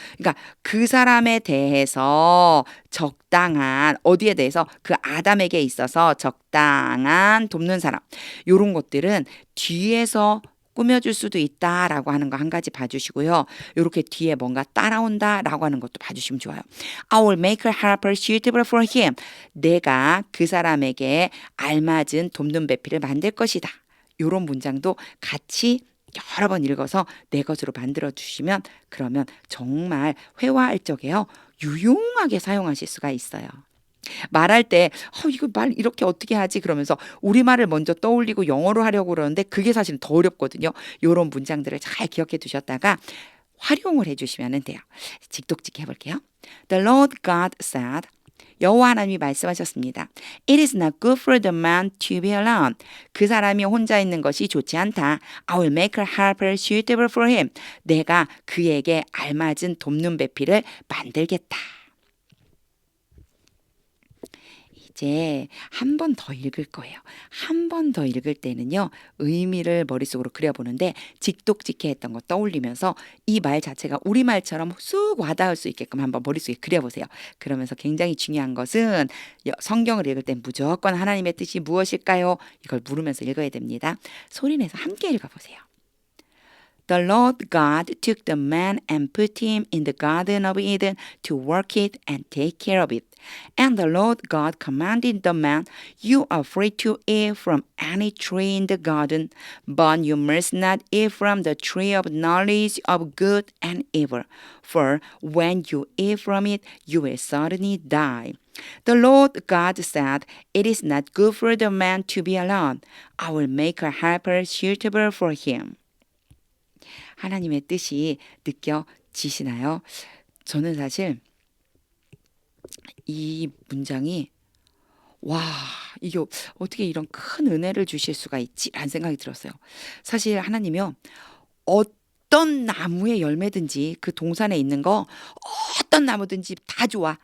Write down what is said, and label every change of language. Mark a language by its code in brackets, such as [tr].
[ko] 그러니까 그 사람에 대해서 적당한 어디에 대해서 그 아담에게 있어서 적당한 돕는 사람. 요런 것들은 뒤에서 꾸며줄 수도 있다라고 하는 거 한 가지 봐주시고요. 이렇게 뒤에 뭔가 따라온다라고 하는 것도 봐주시면 좋아요. [en] I will make a helper suitable for him. [ko] 내가 그 사람에게 알맞은 돕는 배필을 만들 것이다. 이런 문장도 같이 여러 번 읽어서 내 것으로 만들어 주시면 그러면 정말 회화할 적에요. 유용하게 사용하실 수가 있어요. 말할 때 이거 말 이렇게 어떻게 하지 그러면서 우리말을 먼저 떠올리고 영어로 하려고 그러는데 그게 사실은 더 어렵거든요. 이런 문장들을 잘 기억해 두셨다가 활용을 해주시면 돼요. 직독직 해볼게요. [en] The Lord God said [ko] 여호와 하나님이 말씀하셨습니다. [en] It is not good for the man to be alone. [ko] 그 사람이 혼자 있는 것이 좋지 않다. [en] I will make a helper suitable for him. [ko] 내가 그에게 알맞은 돕는 배필을 만들겠다. 이제 한 번 더 읽을 거예요. 한 번 더 읽을 때는요. 의미를 머릿속으로 그려보는데 직독직해했던 거 떠올리면서 이 말 자체가 우리말처럼 쑥 와닿을 수 있게끔 한번 머릿속에 그려보세요. 그러면서 굉장히 중요한 것은 성경을 읽을 땐 무조건 하나님의 뜻이 무엇일까요? 이걸 물으면서 읽어야 됩니다. 소리내서 함께 읽어보세요. [en] The Lord God took the man and put him in the Garden of Eden to work it and take care of it. And the Lord God commanded the man, You are free to eat from any tree in the garden, but you must not eat from the tree of knowledge of good and evil, for when you eat from it, you will certainly die. The Lord God said, It is not good for the man to be alone. I will make a helper suitable for him. [ko] 하나님의 뜻이 느껴지시나요? 저는 사실 이 문장이 와, 이게 어떻게 이런 큰 은혜를 주실 수가 있지라는 생각이 들었어요. 사실 하나님이요. 어떤 나무의 열매든지 그 동산에 있는 거 어떤 나무든지 다 좋아.